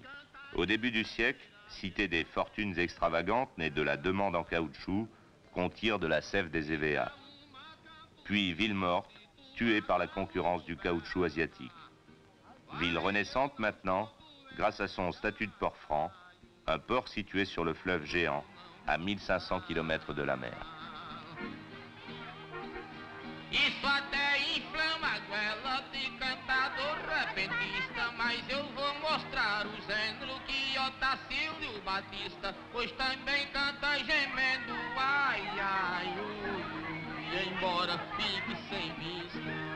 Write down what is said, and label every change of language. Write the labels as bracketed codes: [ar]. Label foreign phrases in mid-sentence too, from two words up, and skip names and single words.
[fr] Au début du siècle, cité des fortunes extravagantes nées de la demande en caoutchouc qu'on tire de la sève des EVA. Puis ville morte, tuée par la concurrence du caoutchouc asiatique. Ville renaissante maintenant, grâce à son statut de port franc, un port situé sur le fleuve géant, à 1500 km de la mer. [pt] Isso até inflama a goela de cantador repentista, mas eu vou mostrar o gênero que Otacílio Batista, pois também canta gemendo, ai, ai, ui, ui, embora fique sem vista.